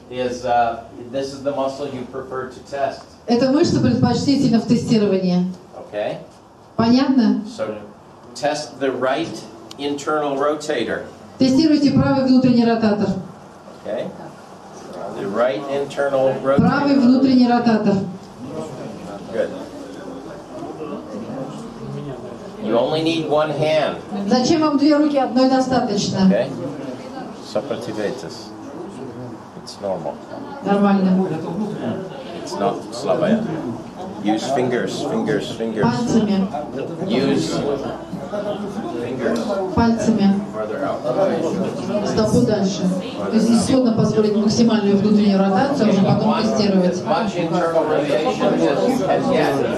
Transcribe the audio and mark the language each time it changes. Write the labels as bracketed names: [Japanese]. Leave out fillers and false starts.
[English] This is the muscle you prefer to test. [Russian] Эта мышца предпочтительна в тестировании. [English] Okay. [Russian] Понятно? [English] So test the right internal rotator. [Russian] Тестируйте правый внутренний ротатор. [English] Okay. The right internal [Russian] Правый [English] rotator. [Russian] внутренний ротатор. [English] Good. You only need one hand. [Russian] Зачем вам две руки? Одной достаточно. [English] Okay. [Russian] Сопротивляйтесь. [English] It's normal. [Russian] Нормально. [English] It's not [Russian] слабая. [English] Use fingers. [Russian] Пальцами. [English] Use fingers. [Russian] Пальцами. [English] Further out. [Russian] Стопу дальше. То есть исходно позволить максимальную внутреннюю ротацию, а уже потом тестировать. [English] Much internal rotation as you can get.